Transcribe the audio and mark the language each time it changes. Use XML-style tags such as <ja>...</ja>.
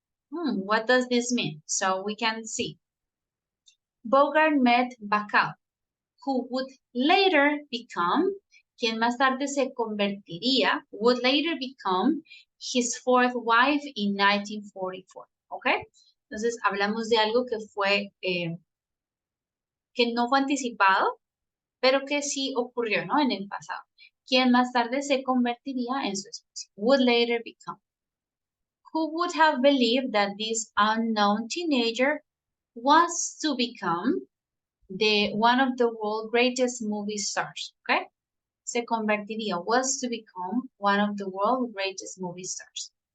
<en>What does this mean? So we can see. Bogart met Bacall, who would later become,</en> <es>quien más tarde se convertiría,</es> <en>would later become his fourth wife in 1944. ¿Ok?</en> <es>Entonces hablamos de algo que fue, que no fue anticipado, pero que sí ocurrió, ¿no? En el pasado. Quien más tarde se convertiría en su esposa.</es> <en>Would later become. Who would have believed that this unknown teenager was to become one of the world's greatest movie stars, okay?</en> <es>Se convertiría,</es> <en>was to become one of the world's greatest movie stars.</en>